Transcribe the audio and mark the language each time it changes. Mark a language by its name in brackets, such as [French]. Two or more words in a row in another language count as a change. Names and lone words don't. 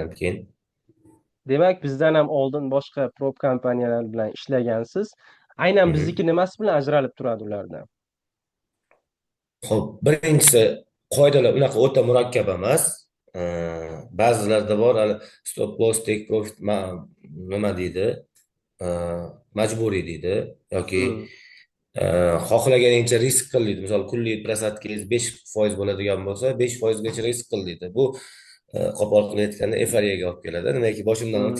[Uzbek] keldim keyin. demak, bizdan ham oldin boshqa prop kompaniyalar bilan ishlagansiz. Aynan Mhm. bizniki nimasi bilan ajralib turadi ulardan? Xo'p, birinchisi qoidalar unaqa o'ta murakkab emas. Ba'zilarda bor hali [English] stop loss take profit [Uzbek] nima deydi? Majburiy deydi yoki Hmm, xohlaganingcha risk qil deydi. Misol kunlik prasatkangiz 5% bo'ladigan bo'lsa, 5% gacha risk qil deydi. Bu qo'pol qilib aytganda eforiyaga olib keladi. Nimaki boshimdan hmm,